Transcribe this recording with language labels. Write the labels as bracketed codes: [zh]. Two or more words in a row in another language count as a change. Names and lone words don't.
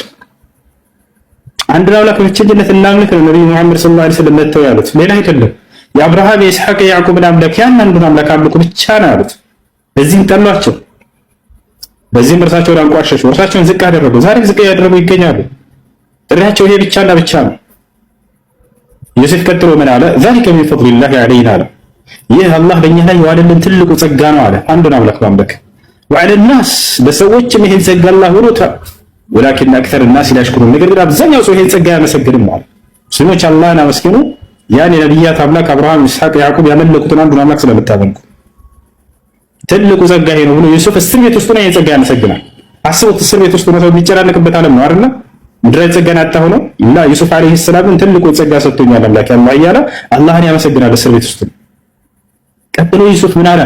[am] አንድ አምላክ በብቸኝነት እናምልክ ነው ነብዩ መሐመድ [ar] صلى الله عليه وسلم [am] መተው ያሉት፣ ሌላ አይደለም። የአብርሃም የኢስሐቅ የያዕቁብን አምላክ ያን አንዱን አምላክ አምልኩ ብቻ ነው ያሉት። እዚህም ጠሏቸው። በዚህም እርሳቸውን አንቋሸሹ፣ እርሳቸውን ዝቅ አደረጉ። ዛሬም ዝቅ ያደረጉ ይገኛሉ። ጥሪያቸው ይሄ ብቻና ብቻ ነው። ዮሴፍ ቀጥሎ ምን አለ? [ar] ذلك من فضل الله علينا [am] አለ። ይህ አላህ በእኛ ላይ የዋለልን ትልቁ ጸጋ ነው አለ። አንዱን አምላክ ማምለክ [ar] وعلى الناس [am] ለሰዎችም ይሄን ጸጋ አላህ ብሎታል። [ar] ولكن اكثر الناس لا يشكرون። [am] ነገር ግን አብዛኛው ሰው ይሄን ጸጋ አያመሰግንም ማለት ሙስሊሞች አላህን አመስግኑ ያን የነቢያት አምላክ አብርሃም፣ ይስሐቅ፣ ያዕቆብ ያመለኩትን አንዱን አምላክ ስለምታመልኩ ትልቁ ጸጋ ይሄ ነው ብሎ ዩሱፍ እስር ቤት ውስጥ ነው ይሄን ጸጋ ያመሰግናል። አስቡት፣ እስር ቤት ውስጥ ነው ሰው የሚጨናነቅበት ዓለም ነው አይደል? ምድራዊ ጸጋን አጣ ሆኖ ላ ዩሱፍ [ar] عليه السلام [am] ትልቁ ጸጋ ሰጥቶኛል አምላክ አላህ እያለ አላህን ያመሰግናል እስር ቤት ውስጥ። ቀጥሎ ዩሱፍ ምን አለ?